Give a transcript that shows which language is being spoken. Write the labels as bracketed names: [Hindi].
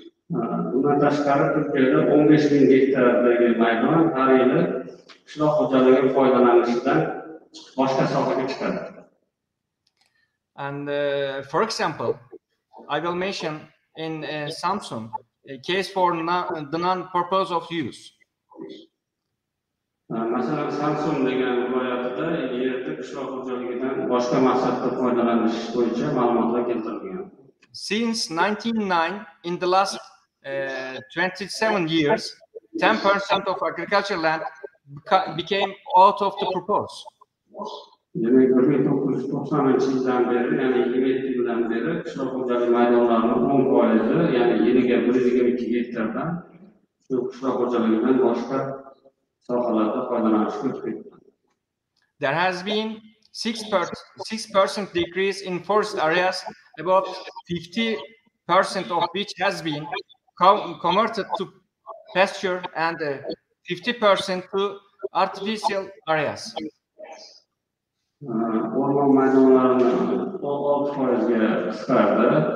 [Uzbek] Bundan tashqari Turkiyada 15,000 gektardagi maydon har yili qishloq xo'jaligi foydalanishidan boshqa sohaga chiqadi. [English] And for example, I will mention in Samsung a case for the non-purpose of use. [Uzbek] Masalan, Samsung degan viloyatida yerda qishloq xo'jaligidan boshqa maqsadda foydalanish bo'yicha ma'lumotlar keltirilgan. [English] Since 1909, in the last 27 years, 10% of agricultural land became out of the purpose. [Uzbek] Demek 1990-yildan beri, ya'ni 27 yildan beri qishloq xo'jaligi maydonlarining 10%, ya'ni yiliga 122 gektardan shu qishloq xo'jaligidan boshqa sohalarda foydalanishga o'tib ketdi. [English] There has been 6% decrease in forest areas, about 50% of which has been converted to pasture and 50% to artificial areas. [Uzbek] O'rmon maydonlarini 6%ga qisqardi.